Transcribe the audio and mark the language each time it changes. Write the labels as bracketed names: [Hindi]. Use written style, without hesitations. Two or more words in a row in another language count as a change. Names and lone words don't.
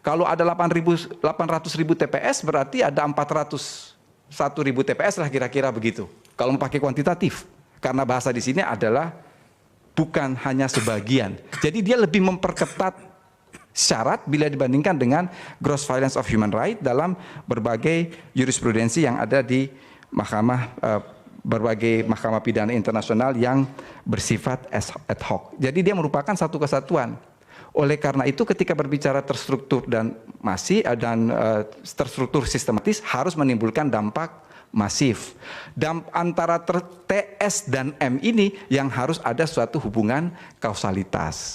[Indonesian] Kalau ada 800.000 TPS berarti ada 401.000 TPS lah kira-kira begitu. Kalau mau pakai kuantitatif, karena bahasa di sini adalah bukan hanya sebagian. Jadi dia lebih memperketat syarat bila dibandingkan dengan [English] gross violence of human right [Indonesian] dalam berbagai jurisprudensi yang ada di berbagai mahkamah pidana internasional yang bersifat [Latin] ad hoc. [Indonesian] Jadi dia merupakan satu kesatuan. Oleh karena itu ketika berbicara terstruktur dan terstruktur sistematis harus menimbulkan dampak masif. Antara TS dan M ini yang harus ada suatu hubungan kausalitas.